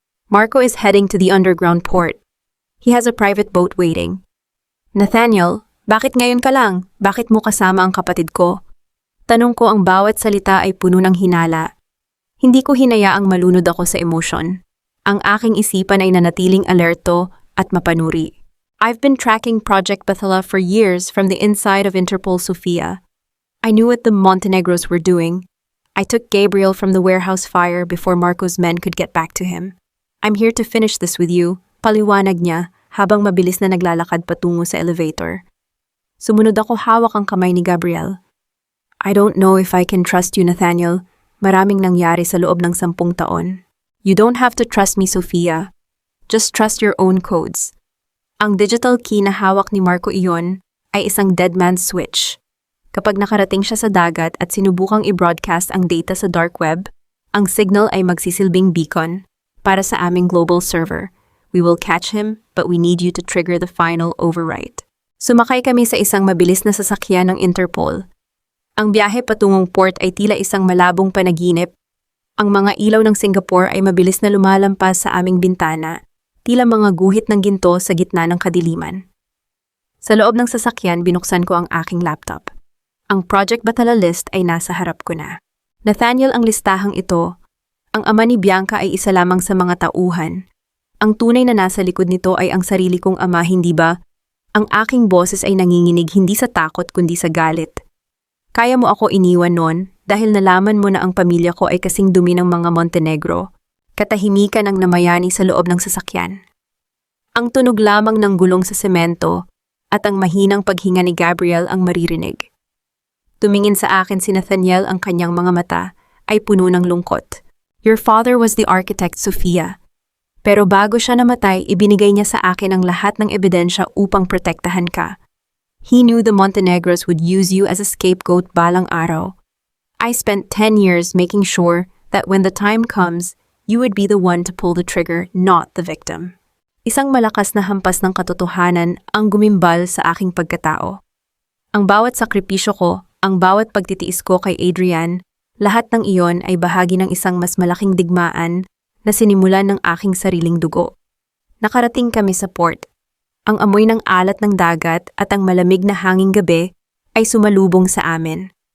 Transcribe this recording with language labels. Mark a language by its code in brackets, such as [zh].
[en] Marco is heading to the underground port. He has a private boat waiting. [tl] Nathaniel, bakit ngayon ka lang? Bakit mo kasama ang kapatid ko? Tanong ko, ang bawat salita ay puno ng hinala. Hindi ko hinayaang malunod ako sa emosyon. Ang aking isipan ay nanatiling alerto at mapanuri. [en] I've been tracking Project Bethela for years from the inside of Interpol Sofia. I knew what the Montenegros were doing. I took Gabriel from the warehouse fire before Marco's men could get back to him. I'm here to finish this with you, [tl] paliwanag niya habang mabilis na naglalakad patungo sa elevator. Sumunod ako, hawak ang kamay ni Gabriel. [en] I don't know if I can trust you, Nathaniel. [tl] Maraming nangyari sa loob ng 10 taon. [en] You don't have to trust me, Sofia. Just trust your own codes. [tl] Ang digital key na hawak ni Marco iyon ay isang dead man's switch. Kapag nakarating siya sa dagat at sinubukang i-broadcast ang data sa dark web, ang signal ay magsisilbing beacon para sa aming global server, [en] We will catch him, but we need you to trigger the final override. [tl] Sumakay kami sa isang mabilis na sasakyan ng Interpol. Ang biyahe patungong port ay tila isang malabong panaginip. Ang mga ilaw ng Singapore ay mabilis na lumalampas sa aming bintana, tila mga guhit ng ginto sa gitna ng kadiliman. Sa loob ng sasakyan, binuksan ko ang aking laptop. Ang Project Batala list ay nasa harap ko na. Nathaniel ang listahang ito. Ang ama ni Bianca ay isa lamang sa mga tauhan. Ang tunay na nasa likod nito ay ang sarili kong ama, hindi ba? Ang aking boses ay nanginginig hindi sa takot kundi sa galit. Kaya mo ako iniwan noon dahil nalaman mo na ang pamilya ko ay kasing dumi ng mga Montenegro. Katahimikan ang namayani sa loob ng sasakyan. Ang tunog lamang ng gulong sa semento at ang mahinang paghinga ni Gabriel ang maririnig. Tumingin sa akin si Nathaniel, ang kanyang mga mata ay puno ng lungkot. [en] Your father was the architect, Sofia. [tl] Pero bago siya namatay, ibinigay niya sa akin ang lahat ng ebidensya upang protektahan ka. [en] He knew the Montenegros would use you as a scapegoat [tl] balang araw. [en] I spent 10 years making sure that when the time comes, you would be the one to pull the trigger, not the victim. [tl] Isang malakas na hampas ng katotohanan ang gumimbal sa aking pagkatao. Ang bawat sakripisyo ko, ang bawat pagtitiis ko kay Adrian, lahat ng iyon ay bahagi ng isang mas malaking digmaan na sinimulan ng aking sariling dugo. Nakarating kami sa port. Ang amoy ng alat ng dagat at ang malamig na hanging gabi ay sumalubong sa amin.